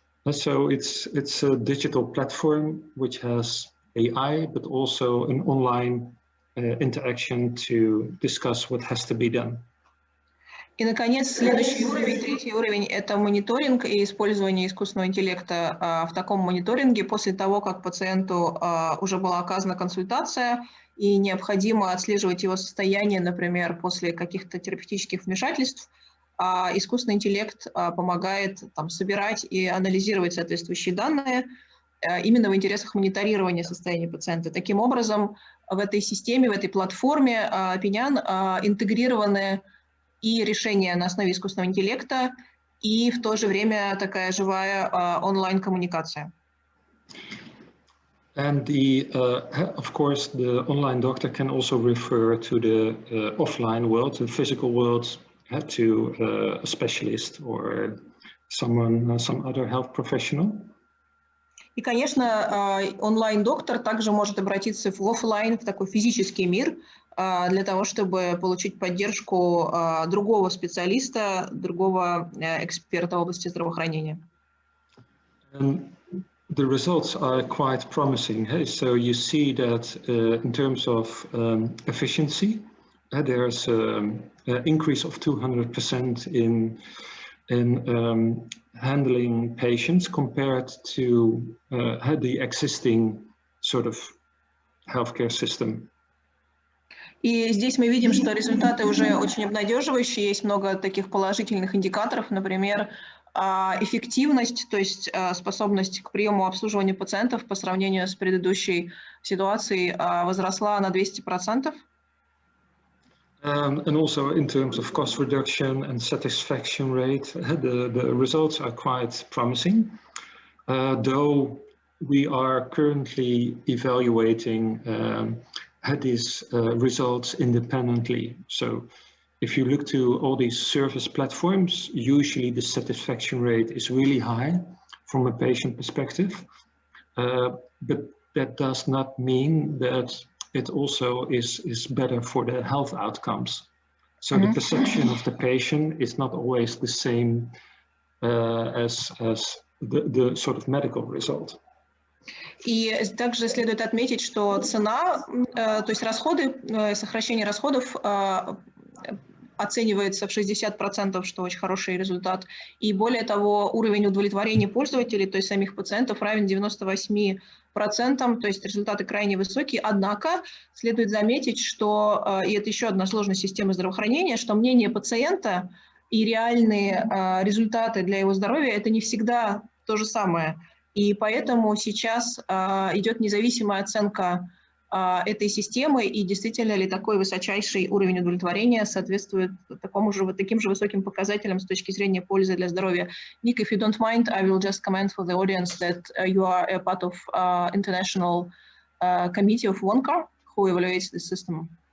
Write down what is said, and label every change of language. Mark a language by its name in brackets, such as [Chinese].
[English] So it's a digital platform which has AI, but also an online interaction to discuss what has to be done. [Russian] И, наконец, следующий уровень, третий уровень, это мониторинг и использование искусственного интеллекта в таком мониторинге после того, как пациенту уже была оказана консультация, и необходимо отслеживать его состояние, например, после каких-то терапевтических вмешательств. Искусственный интеллект помогает собирать и анализировать соответствующие данные именно в интересах мониторирования состояния пациента. Таким образом, в этой системе, в этой платформе Пиньян интегрированы и решения на основе искусственного интеллекта, и в то же время такая живая онлайн-коммуникация. [English] And of course, the online doctor can also refer to the offline world, the physical world, to a specialist or some other health professional. [Russian] И, конечно, онлайн-доктор также может обратиться в офлайн, в такой физический мир, для того, чтобы получить поддержку другого специалиста, другого эксперта в области здравоохранения. [English] The results are quite promising. So you see that in terms of efficiency, there's an increase of 200% in handling patients compared to the existing sort of healthcare system. [Russian] И здесь мы видим, что результаты уже очень обнадеживающие, есть много таких положительных индикаторов, например, эффективность, то есть способность к приему и обслуживанию пациентов по сравнению с предыдущей ситуацией возросла на 200%. [English] And also in terms of cost reduction and satisfaction rate, the results are quite promising, though we are currently evaluating these results independently. So if you look to all these service platforms, usually the satisfaction rate is really high from a patient perspective, but that does not mean that it also is better for the health outcomes. So the perception of the patient is not always the same as the sort of medical result. [Russian] И также следует отметить, что цена, то есть расходы, сокращение расходов оценивается в 60%, что очень хороший результат. И более того, уровень удовлетворения пользователей, то есть самих пациентов, равен 98%, то есть результаты крайне высокие. Однако следует заметить, что, и это еще одна сложность системы здравоохранения, что мнение пациента и реальные результаты для его здоровья – это не всегда то же самое. И поэтому сейчас идет независимая оценка этой системы, и действительно ли такой высочайший уровень удовлетворения соответствует таким же высоким показателям с точки зрения пользы для здоровья. [English] Nick, if you don't mind, I will just comment for the audience that you are a part of international committee of WONCA, who evaluates the system.